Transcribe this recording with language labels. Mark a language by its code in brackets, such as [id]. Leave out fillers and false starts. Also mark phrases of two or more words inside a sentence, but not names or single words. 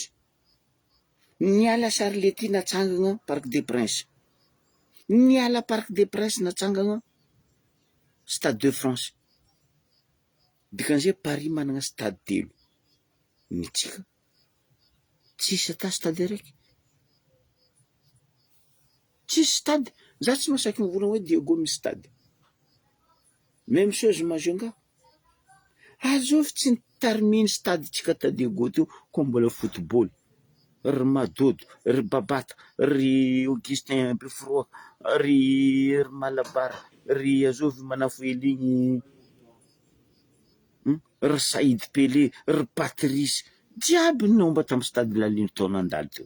[mg] Niala Charletti natsangana Parc des Princes, niala Parc des Princes natsangana Stade de France. Dikan'izay Paris manana stade telo, ny tsika tsisy ata stade araiky, tsisy stade. Za tsy masaky mivolagna hoe Diego misy stade, [fr] même chose [mg] Majunga azovy tsy nitarimiany stade tsika ta Diego teo ko mbola football. Ry Madodo, ry Babata, ry Augustin Befroa, ry Malabar, ry azovy Manafoeligny, ry Saïd Pelé, ry Patrice jiaby naomba tamin'ny stade Laliny taona andalo teo.